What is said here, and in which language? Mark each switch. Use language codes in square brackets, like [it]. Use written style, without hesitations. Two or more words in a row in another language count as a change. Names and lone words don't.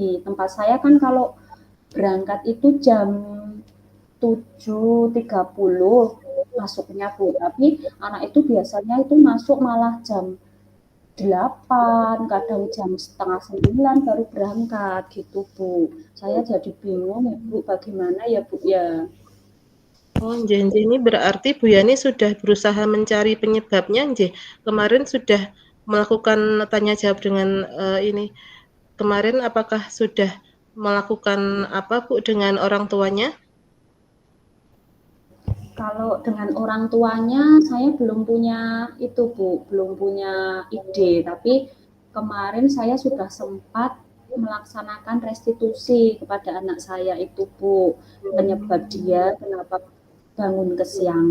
[id] Tempat saya kan kalau berangkat itu jam 7.30 masuknya Bu, tapi anak itu biasanya itu masuk malah jam 8, kadang jam setengah 9 baru berangkat gitu Bu. Saya jadi bingung ya Bu, bagaimana ya Bu ya. [jv] Oh, nggih nggih, [id] ini berarti Bu Yani sudah berusaha mencari penyebabnya nggih. Kemarin sudah melakukan tanya jawab dengan ini. Kemarin apakah sudah melakukan apa, Bu, dengan orang tuanya? Kalau dengan orang tuanya saya belum punya itu Bu, belum punya ide, tapi kemarin saya sudah sempat melaksanakan restitusi kepada anak saya itu Bu, penyebab dia kenapa bangun kesiangan.